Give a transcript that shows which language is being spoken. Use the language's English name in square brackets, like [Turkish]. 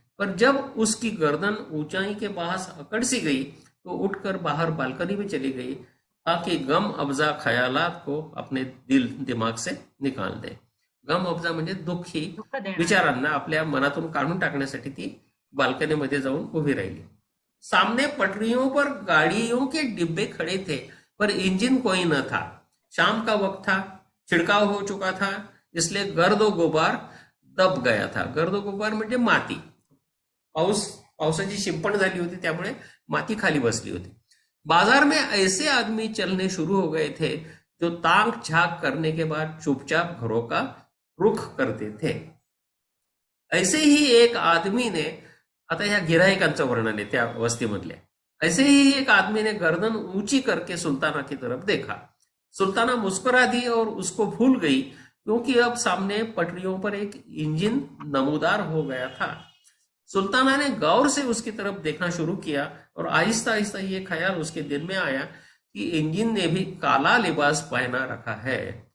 [Hindi] पर जब उसकी गर्दन ऊंचाई के पास अकड़ सी गई तो उठकर बाहर बालकनी में चली गई, ताकि गम अफजा ख्यालात को अपने दिमाग से निकाल दे. [Marathi] गम अफजा म्हणजे दुःखी विचारांना आपल्या मनातून काढून टाकण्यासाठी ती बाल्कनीमध्ये जाऊन उभी राहिली. [Hindi] सामने पटरियों पर गाड़ियों के डिब्बे खड़े थे, पर इंजन कोई न था. शाम का वक्त था. छिड़काव हो चुका था, इसलिए गर्दो गुबार दब गया था. [Marathi] गर्दो गुबार म्हणजे माती. पावसाची शिंपण झाली होती, त्यामुळे माती खाली बसली होती. [Hindi] बाजार में ऐसे आदमी चलने शुरू हो गए थे जो ताक झाक करने के बाद चुपचाप घरों का रुख करते थे. ऐसे ही एक आदमी ने, [Marathi] आता ह्या गिराहिकांचं वर्णन आहे त्या वस्तीमधल्या, [Hindi] ऐसे ही एक आदमी ने गर्दन ऊंची करके सुल्ताना की तरफ देखा. सुल्ताना मुस्कुरा दी और उसको भूल गई, क्योंकि अब सामने पटरियों पर एक इंजन नमूदार हो गया था. सुल्ताना ने गौर से उसकी तरफ देखना शुरू किया और आहिस्ता आहिस्ता ये ख्याल उसके दिल में आया कि इंजन ने भी काला लिबास पहना रखा है.